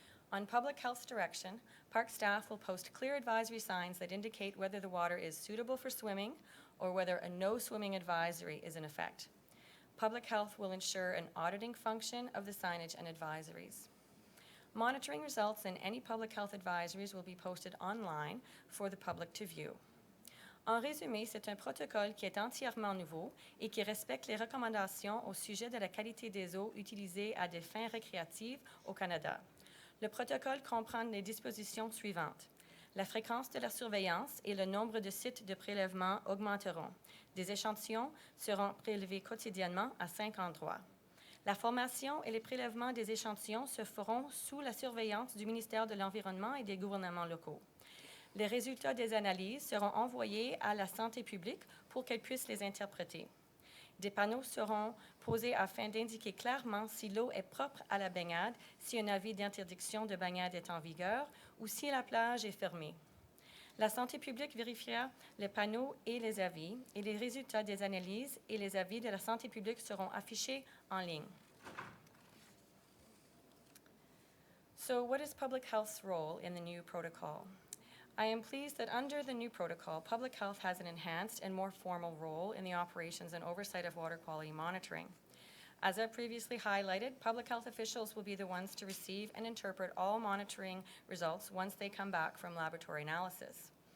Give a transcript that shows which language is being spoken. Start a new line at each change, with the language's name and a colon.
English: On public health's direction, park staff will post clear advisory signs that indicate whether the water is suitable for swimming or whether a no swimming advisory is in effect. Public health will ensure an auditing function of the signage and advisories. Monitoring results and any public health advisories will be posted online for the public to view.
French: En résumé, c'est un protocole qui est entièrement nouveau et qui respecte les recommandations au sujet de la qualité des eaux utilisées à des fins récréatives au Canada. Le protocole comprend les dispositions suivantes. La fréquence de la surveillance et le nombre de sites de prélèvement augmenteront. Des échantillons seront prélevés quotidiennement à 5 endroits. La formation et les prélèvements des échantillons se feront sous la surveillance du ministère de l'Environnement et des gouvernements locaux. Les résultats des analyses seront envoyés à la santé publique pour qu'elle puisse les interpréter. Des panneaux seront posés afin d'indiquer clairement si l'eau est propre à la baignade, si un avis d'interdiction de baignade est en vigueur ou si la plage est fermée. La santé publique vérifiera les panneaux et les avis, et les résultats des analyses et les avis de la santé publique seront affichés en ligne.
English: So, what is public health's role in the new protocol? I am pleased that under the new protocol, public health has an enhanced and more formal role in the operations and oversight of water quality monitoring. As I previously highlighted, public health officials will be the ones to receive and interpret all monitoring results once they come back from laboratory analysis.